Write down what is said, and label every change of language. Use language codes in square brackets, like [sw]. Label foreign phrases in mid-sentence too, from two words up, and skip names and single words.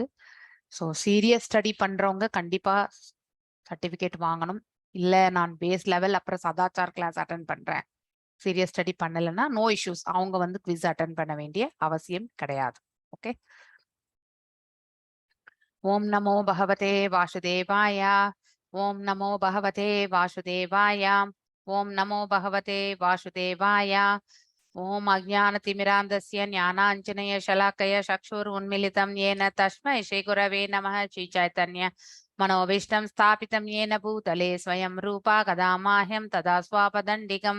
[ta] ஸோ [en] serious study [ta] பண்றவங்க கண்டிப்பா சர்டிபிகேட் வாங்கணும். இல்ல நான் [en] base level [ta] அப்புறம் சதாச்சார் [en] class attend [ta] பண்றேன், [en] serious study [ta] பண்ணலைன்னா [en] no issues, [ta] அவங்க வந்து [en] quiz attend [ta] பண்ண வேண்டிய அவசியம் கிடையாது. [sa] ஓகே. ॐ नमो भगवते वासुदेवाय. ॐ नमो भगवते वासुदेवाय. ॐ नमो भगवते वासुदेवाय. ओम अज्ञानतिमिरान्धस्य ज्ञानाञ्जनय शलाकय चक्षुरुन्मीलितं येन तस्मै श्रीगुरवे नमः। श्रीचैतन्य मनोभीष्टं स्थापितं येन भूतले स्वयं रूपा कदा माह्यं तदा स्वापदण्डिकं।